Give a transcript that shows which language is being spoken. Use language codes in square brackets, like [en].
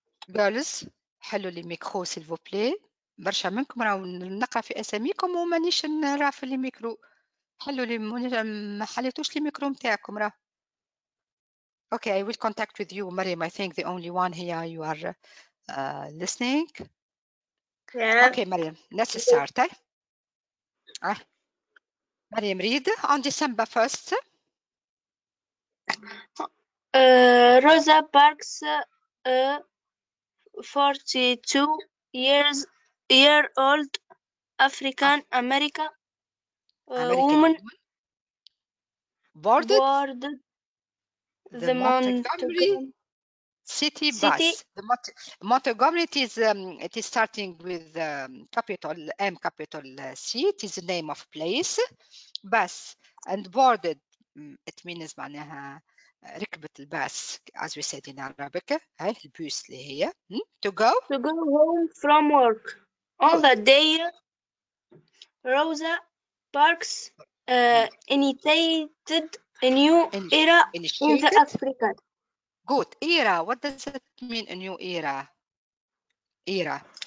[en] Girls, [ar] حلوا لي ميكرو [fr] s'il vous plaît. [ar] برشا منكم راهو نقرا في اساميكم ومانيش نرى في الميكرو. حلوا لي ما حليتوش الميكرو نتاعكم راه. [en] Okay, I will contact with you, Mariam. I think the only one here you are listening. Yeah. Okay, Mariam, let's start. Mariam, read on December 1st. Rosa Parks, 42-year-old African American woman boarded the Montgomery City bus. The Montgomery, it is starting with capital M, capital C. It is the name of place. Bus and boarded. It means [ar] معناها ركبت الباص, [en] as we said in Arabic. [ar] هاي البوس اللي هي [en] to go home from work. On the day, Rosa Parks initiated a new era in the Africa. Good. Era. What does it mean, a new era? Era.